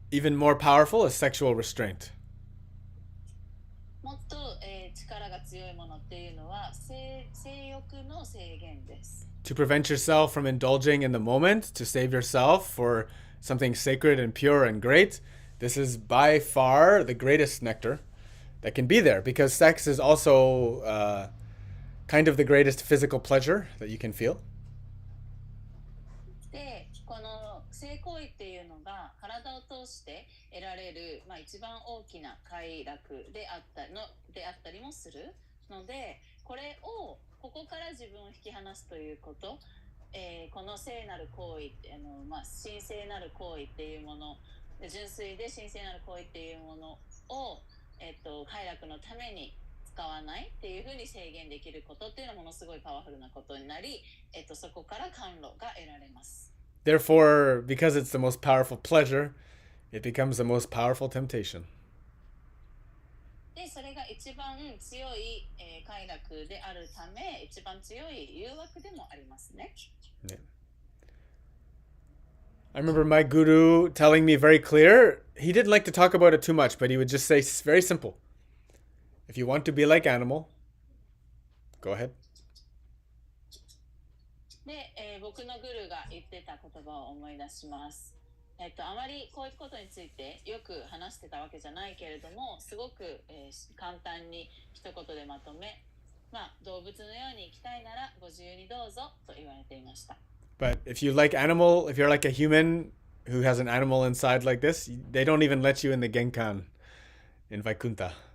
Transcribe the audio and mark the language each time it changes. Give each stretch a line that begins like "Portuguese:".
English: Even more powerful is sexual restraint.
Japanese: もっと、力が強いものっていうのは性欲の制限です。
English: To prevent yourself from indulging in the moment, to save yourself for something sacred and pure and great, this is by far the greatest nectar that can be there, because sex is also kind of the greatest physical pleasure that you can feel.
Japanese: で、この性行為っていうのが体を通して得られる、一番大きな快楽であったりもするので、ここから自分を引き離すということ、この聖なる行為、神聖なる行為っていうもの、純粋で神聖なる行為っていうものを、快楽のために使わないっていうふうに制限できることっていうのはものすごいパワフルなことになり、そこから甘露が得られます。
English: Therefore, because it's the most powerful pleasure, it becomes the most powerful temptation.
Japanese: で、それが一番強い、快楽であるため、一番強い誘惑でもありますね。
English: Yeah. I remember my guru telling me very clear, he didn't like to talk about it too much, but he would just say very simple. If you want to be like animal, go ahead.
Japanese: で、僕のグルが言ってた言葉を思い出します。あまりこういうことについてよく話してたわけじゃないけれども、すごく、簡単に一言でまとめ、動物のように生きたいならご自由にどうぞと言われていました。
English: But if you like animal, if you're like a human who has an animal inside like this, they don't even let you in the Genkan in Vaikunta.